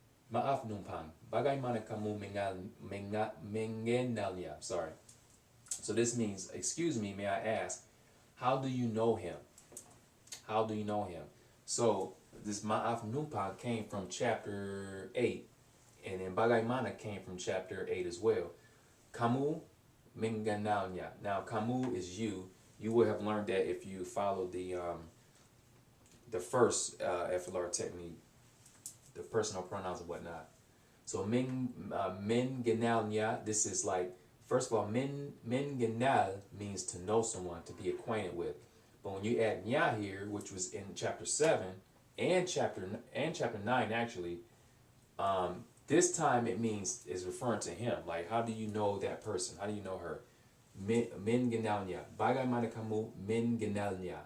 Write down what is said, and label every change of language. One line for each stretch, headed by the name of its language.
Indonesian: Maaf numpang, bagaimana kamu mengenalnya?
English: Sorry. So this means, excuse me, may I ask, how do you know him? How do you know him? So this Maaf numpang came from chapter 8, and then bagaimana came from chapter 8 as well. Kamu mengenalnya. Now, kamu is you. You would have learned that if you followed the first FLR technique, the personal pronouns and whatnot. So mengenalnya, this is like, first of all, mengenal means to know someone, to be acquainted with. But when you add nya here, which was in chapter 7 and chapter 9 actually, this time it means is referring to him. Like, how do you know that person? How do you know her? Mengenalnya.
Indonesian: Bagaimana kamu mengenalnya?